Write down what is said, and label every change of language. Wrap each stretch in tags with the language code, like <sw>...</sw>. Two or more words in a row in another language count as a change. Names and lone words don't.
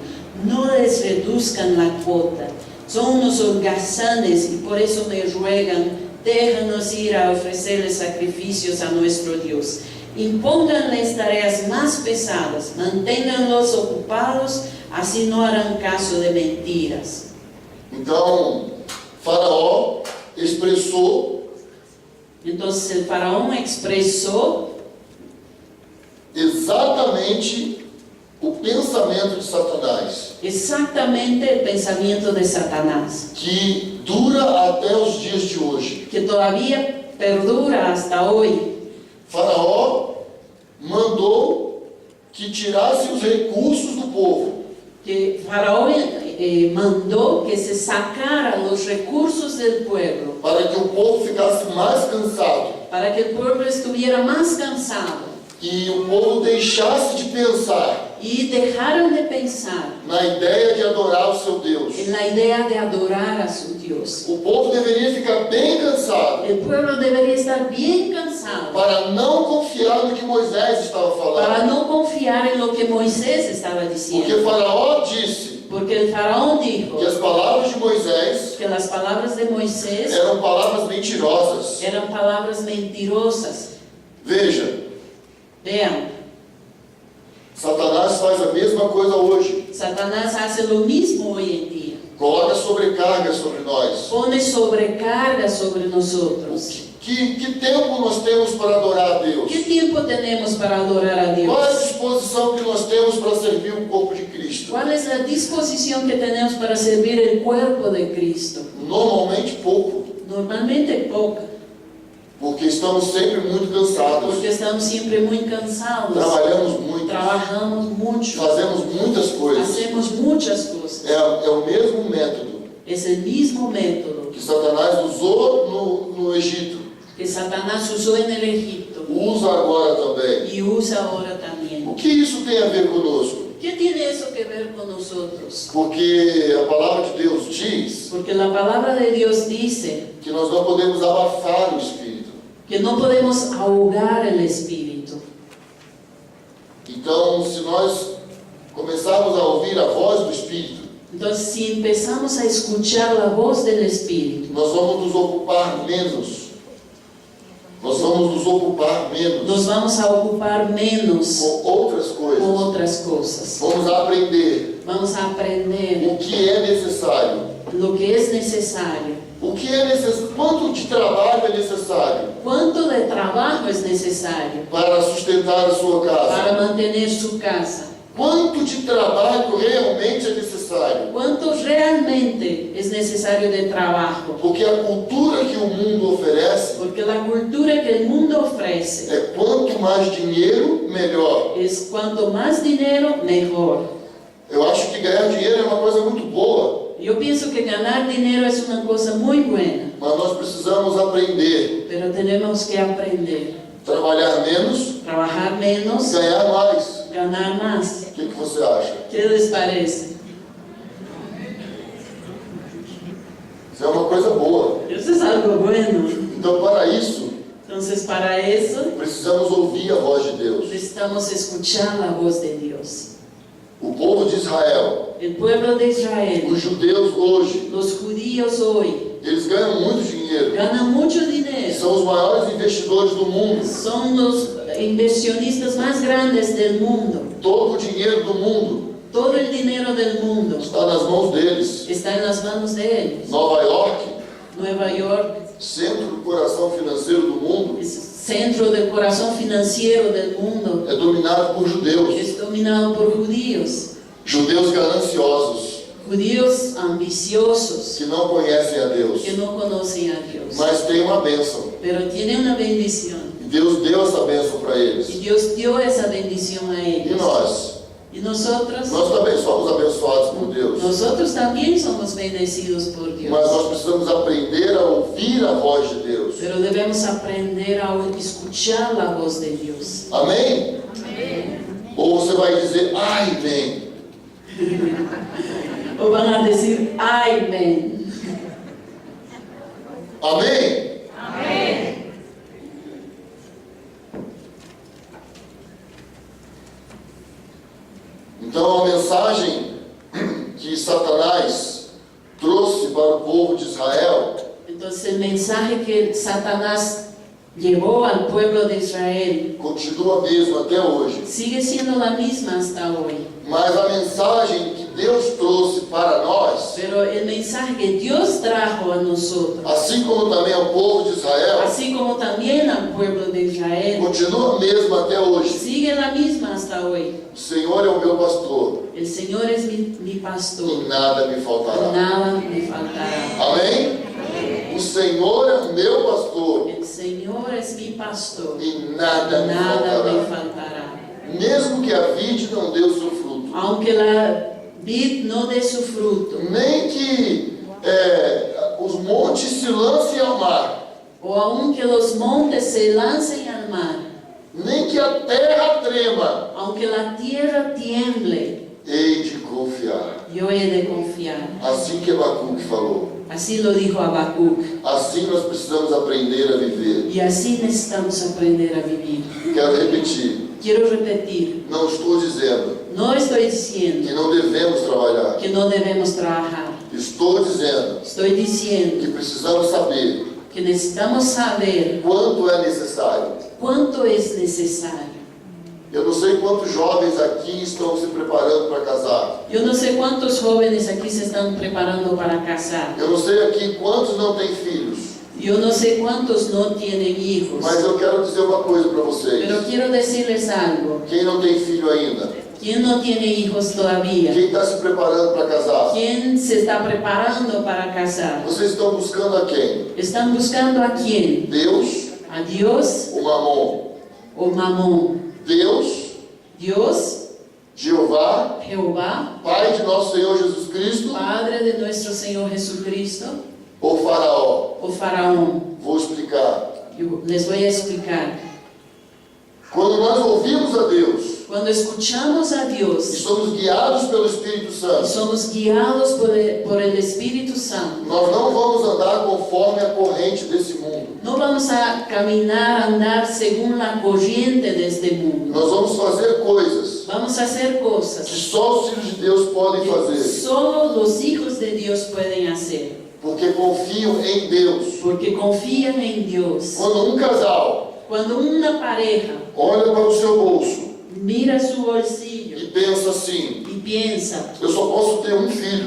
<es>No les reduzcan la cuota. Son unos holgazanes y por eso me ruegan: déjanos ir a ofrecerles sacrificios a nuestro Dios. Impónganles tareas más pesadas, manténganlos ocupados, así no harán caso de mentiras.</es> <pt>então, Faraó expressou</pt> <es>Entonces el faraón expresó</es> <pt>exatamente o pensamento de Satanás,</pt> <es>exactamente el pensamiento de Satanás,</es> <pt>que dura até os dias de hoje.</pt> <es>que todavía perdura hasta hoy.</es> <pt>Faraó mandou que tirasse os recursos do povo,</pt> <es>Que Faraón mandó que se sacaran los recursos del pueblo</es> <pt>para que o povo ficasse mais cansado</pt> <es>para que el pueblo estuviera más cansado</es> <pt>e o povo deixasse de pensar</pt> <es>y dejaron de pensar</es> <pt>na ideia de adorar o seu Deus.</pt> <es>en la idea de adorar a su Dios.</es> <pt>O povo deveria ficar bem cansado</pt> <es>El pueblo debería estar bien cansado</es> <pt>para não confiar no que Moisés estava</pt> <es>para</es> <pt>falando,</pt> <es>no confiar en lo que Moisés estaba</es> <pt>porque</pt> <es>diciendo,</es> <pt>Faraó disse</pt> <es>porque el faraón dijo</es> <pt>que as palavras de Moisés</pt> <es>que las palabras de Moisés</es> <pt>eram palavras mentirosas.</pt> <es>eran palabras mentirosas.</es> <pt>Veja,</pt> <es>Vean,</es> <pt>Satanás faz a mesma coisa hoje.</pt> <es>Satanás hace lo mismo hoy en día.</es> <pt>Coloca sobrecarga sobre nós.</pt> <es>Pone sobrecarga sobre nosotros.</es> <pt>O Que tempo nós temos para adorar a Deus?</pt> <es>¿Qué tiempo tenemos para adorar a</es> <pt>Qual é a</pt> <es>Dios?</es> <pt>disposição que nós temos para servir o corpo de Cristo?</pt> <es>¿Cuál es la disposición que tenemos para servir el cuerpo de Cristo?</es> <pt>Normalmente pouco,</pt> <es>Normalmente poca,</es> <pt>porque estamos sempre muito cansados,</pt> <es>porque estamos siempre muy cansados,</es> <pt>trabalhamos muito,</pt> <es>trabajamos mucho,</es> <pt>fazemos muitas coisas.</pt> <es>hacemos muchas cosas.</es> <pt>É o mesmo método</pt> <es>Es el mismo método</es> <pt>que Satanás usou no Egito,</pt> <es>que Satanás usó en el Egipto</es> <pt>usa agora também.</pt> <es>y usa ahora</es> <pt>O</pt> <es>también.</es> <pt>que isso tem a ver conosco?</pt> <es>¿Qué tiene eso que ver con nosotros?</es> <pt>Porque a palavra de Deus diz</pt> <es>Porque la palabra de Dios dice</es> <pt>que nós não podemos abafar o Espírito.</pt> <es>que no podemos ahogar el Espíritu.</es> <pt>Então, se nós começarmos a ouvir a voz do Espírito,</pt> <es>Entonces, si empezamos a escuchar la voz del Espíritu,</es> <pt>nós vamos nos ocupar menos. Nós vamos nos ocupar menos</pt> <es>nos vamos a ocupar menos</es> <pt>com outras</pt> <es>con</es> <pt>coisas.</pt> <es>otras cosas.</es> <pt>Vamos aprender</pt> <es>Vamos a aprender</es> <pt>o que é necessário. lo que es necesario. O que é necessário? Quanto de trabalho é necessário</pt> <es>¿Cuánto de trabajo es necesario</es> <pt>para sustentar a sua</pt> <es>para</es> <pt>casa?</pt> <es>mantener su casa?</es> <pt>Quanto de trabalho realmente é necessário?</pt> <es>¿Cuánto realmente es necesario de trabajo?</es> <pt>Porque a cultura que o mundo oferece</pt> <es>Porque la cultura que el mundo ofrece</es> <pt>é quanto mais dinheiro, melhor.</pt> <es>es cuanto más dinero, mejor.</es> <pt>Eu acho que ganhar dinheiro é uma coisa muito boa,</pt> <es>Yo pienso que ganar dinero es una cosa muy buena,</es> <pt>mas nós precisamos aprender</pt> <es>pero tenemos que aprender.</es> <pt>trabalhar menos,</pt> <es>Trabajar menos,</es> <pt>ganhar mais.</pt> <es>ganar más.</es> <pt>O que você acha?</pt> <es>¿Qué les parece?</es> <pt>Isso é uma coisa boa.</pt> <es>Eso es algo bueno.</es> <pt>Então, para isso,</pt> <es>Entonces, para eso</es> <pt>precisamos ouvir a voz de Deus.</pt> <es>necesitamos escuchar la voz de Dios.</es> <pt>O povo de Israel,</pt> <es>El pueblo de Israel,</es> <pt>os judeus hoje,</pt> <es>los judíos hoy,</es> <pt>eles ganham muito dinheiro.</pt> <es>ganan mucho dinero.</es> <pt>São os maiores investidores do mundo.</pt> <es>Son los inversionistas más grandes del mundo.</es> <pt>Todo o dinheiro do mundo</pt> <es>Todo el dinero del mundo</es> <pt>está nas mãos deles.</pt> <es>está en las manos de ellos.</es> <pt>Nova York,</pt> <es>Nueva York</es> <pt>centro do coração financeiro do mundo,</pt> <es>es centro del corazón financiero del mundo.</es> <pt>é dominado por judeus.</pt> <es>Es dominado por judíos.</es> <pt>Judeus gananciosos,</pt> <es>Judíos ambiciosos</es> <pt>que não conhecem a Deus,</pt> <es>que no conocen a Dios.</es> <pt>mas têm uma bênção.</pt> <es>Pero tienen una bendición.</es> <pt>E Deus deu essa bênção para</pt> <es>Y</es> <pt>eles.</pt> <es>Dios dio esa bendición a</es> <pt>E</pt> <es>ellos.</es> <pt>nós?</pt> <es>Y nosotros,</es> <pt>Nós também somos abençoados por Deus.</pt> <es>nosotros también somos bendecidos por Dios.</es> <pt>Mas nós precisamos aprender a ouvir a voz de Deus.</pt> <es>Pero debemos aprender a escuchar la voz de Dios.</es> <pt>Amém? Ou você vai dizer, amém.</pt> <es>O van a decir, amén.</es> <pt>Amém? Então a mensagem que Satanás trouxe para o povo de Israel</pt> <es>Entonces el mensaje que Satanás llevó al pueblo de Israel</es> <pt>continua mesmo até hoje.</pt> <es>sigue siendo la misma hasta hoy.</es> <pt>Mas a mensagem que Deus trouxe para nós,</pt> <es>Pero el mensaje que Dios trajo a nosotros,</es> <pt>assim como também ao povo de Israel,</pt> <es>así como también al pueblo de Israel,</es> <pt>continua mesmo até hoje.</pt> <es>sigue la misma hasta hoy.</es> <pt>O Senhor é o meu pastor</pt> <es>El Señor es mi</es> <pt>e</pt> <es>pastor,</es> <pt>nada me faltará.</pt> <es>nada me faltará.</es> <pt>Amém? O Senhor é o meu pastor</pt> <es>El Señor es mi pastor,</es> <pt>e nada me</pt> <es>nada me</es> <pt>faltará.</pt> <es>faltará.</es> <pt>Mesmo que a vide não dê o seu fruto,</pt> <es>Aunque la vid no dé su fruto,</es> <pt>nem que os montes se lancem ao mar,</pt> <es>o aunque los montes se lancen al mar,</es> <pt>nem que a terra trema,</pt> <es>aunque la tierra tiemble,</es> <pt>hei de confiar.</pt> <es>yo he de confiar.</es> <pt>Assim que Abacuque falou.</pt> <es>Así lo dijo Habacuc.</es> <pt>Assim nós precisamos aprender a viver.</pt> <es>Y así necesitamos aprender a vivir.</es> <pt>Quero repetir,</pt> <es>Quiero repetir,</es> <pt>não estou dizendo</pt> <es>no estoy diciendo</es> <pt>que não devemos trabalhar.</pt> <es>que no debemos trabajar.</es> <pt>Estou dizendo</pt> <es>Estoy diciendo</es> <pt>que precisamos saber</pt> <es>que necesitamos saber</es> <pt>quanto é necessário.</pt> <es>cuánto es necesario.</es> <pt>Eu não sei quantos jovens aqui estão se preparando para casar.</pt> <es>Yo no sé cuántos jóvenes aquí se están preparando para casar.</es> <pt>Eu não sei aqui quantos não têm filhos.</pt> <es>Yo no sé cuántos no tienen hijos,</es> <pt>Mas eu quero dizer uma coisa para vocês.</pt> <es>pero quiero decirles algo.</es> <pt>Quem não tem filho ainda?</pt> <es>¿Quién no tiene hijos todavía?</es> <pt>Quem está se preparando para casar?</pt> <es>¿Quién se está preparando para casar?</es> <pt>Vocês estão buscando a quem?</pt> <es>¿Están buscando a quién?</es> <pt>Deus</pt> <es>¿A Dios</es> <pt>ou Mamon?</pt> <es>o Mamón?</es> <pt>Deus,</pt> <es>Dios,</es> <pt>Jeová,</pt> <es>Jehová,</es> <pt>Pai de nosso Senhor Jesus Cristo</pt> <es>Padre de nuestro Señor Jesucristo,</es> <pt>ou Faraó?</pt> <es>o Faraón.</es> <pt>Vou explicar.</pt> <es>Yo les voy a explicar.</es> <pt>Quando nós ouvimos a Deus</pt> <es>Cuando escuchamos a</es> <pt>e</pt> <es>Dios</es> <pt>somos guiados pelo Espírito</pt> <es>y</es> <pt>Santo,</pt> <es>somos guiados por el Espíritu Santo,</es> <pt>nós não vamos andar conforme a corrente desse mundo.</pt> <es>no vamos a caminar, andar según la corriente de este mundo.</es> <pt>Nós vamos fazer coisas</pt> <es>Vamos a hacer</es> <pt>que</pt> <es>cosas</es> <pt>só os filhos de Deus podem</pt> <es>que</es> <pt>fazer,</pt> <es>solo los hijos de Dios pueden hacer,</es> <pt>porque confiam em Deus.</pt> <es>porque confían en Dios.</es> <pt>Quando casal</pt> <es>Cuando una pareja</es> <pt>olha para o seu bolso</pt> <es>mira su bolsillo</es> <pt>e pensa assim:</pt> <es>y piensa,</es> <pt>eu só posso ter um filho.</pt>